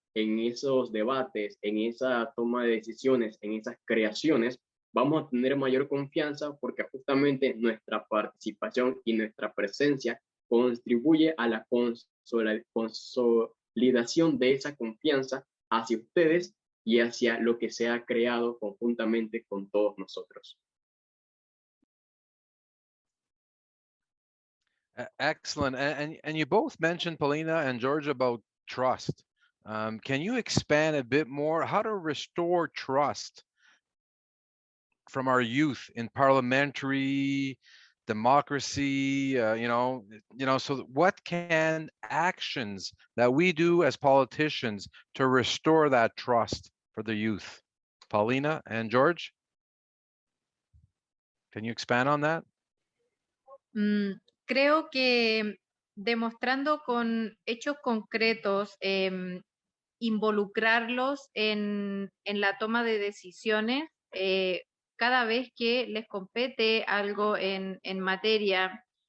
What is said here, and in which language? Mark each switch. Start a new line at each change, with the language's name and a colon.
Spanish: en esos debates, en esa toma de decisiones, en esas creaciones, vamos a tener mayor confianza porque justamente nuestra participación y nuestra presencia contribuye a la consolidación de esa confianza hacia ustedes y hacia lo que se ha creado conjuntamente con todos nosotros.
English: Excellent. And you both mentioned, Paulina and George, about trust. Can you expand a bit more how to restore trust from our youth in parliamentary democracy? So what can actions that we do as politicians to restore that trust for the youth? Paulina and George, can you expand on that?
Spanish: Creo que demostrando con hechos concretos, involucrarlos en la toma de decisiones, cada vez que les compete algo en materia.